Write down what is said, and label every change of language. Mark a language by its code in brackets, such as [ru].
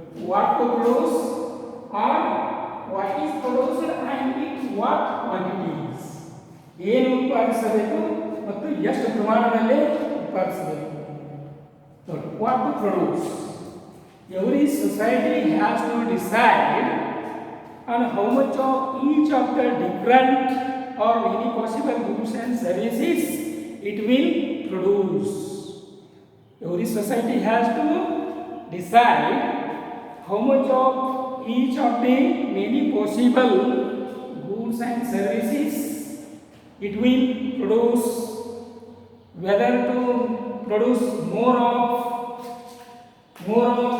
[en] What to produce or what is produced and in what quantities. [kn] ಏನು ಉತ್ಪಾದಿಸಬೇಕು ಮತ್ತು ಎಷ್ಟು ಪ್ರಮಾಣದಲ್ಲಿ ಉತ್ಪಾದಿಸಬೇಕು. [en] So what to produce? Every society has to decide on how much of each of the different or many possible goods and services it will produce. Every society has to decide how much of each of the many possible goods and services it will produce, whether to produce more of food,